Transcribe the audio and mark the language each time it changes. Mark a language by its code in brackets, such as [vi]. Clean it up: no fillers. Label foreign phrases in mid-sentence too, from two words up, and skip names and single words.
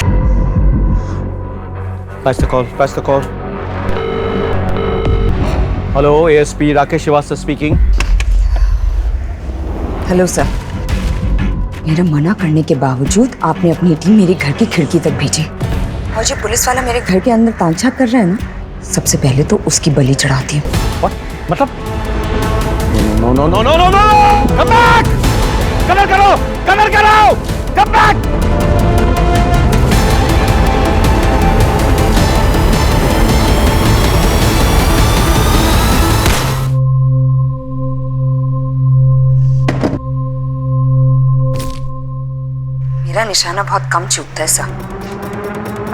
[en] Pass the call. Pass the call. Hello, ASP राकेश श्रीवास्तव speaking. [hi] हेलो सर, मेरा मना करने के बावजूद आपने अपनी टीम मेरे घर की खिड़की तक भेजी और जो पुलिस वाला मेरे घर के अंदर तांछा कर रहा है ना, सबसे पहले तो उसकी बलि चढ़ाती हूँ। मतलब? [en] No, no, no, no, no, no! Come back! [hi] कवर करो! कवर करो! [en] Come back! [hi] मेरा निशाना बहुत कम चूकता है सर।